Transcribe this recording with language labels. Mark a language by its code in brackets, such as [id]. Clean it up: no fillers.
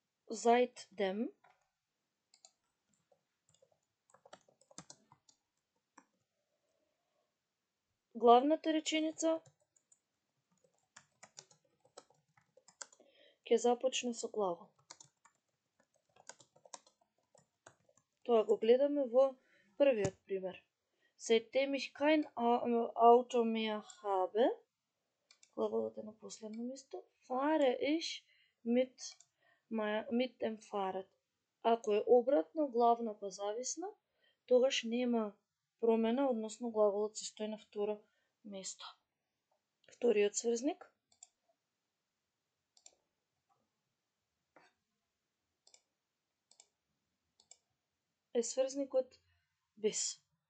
[mk] seitdem, главната реченица ќе започне со глагол. Тоа го гледаме во првиот пример. [de] Seitdem ich kein Auto mehr habe, [mk] глаголот е на последно место, [de] fahre ich mit dem Fahrrad. [mk] Ако е обратно, главна па зависна, тогаш нема промена, односно глаголот се стои на второ место. Вториот сврзник е сврзникот bis.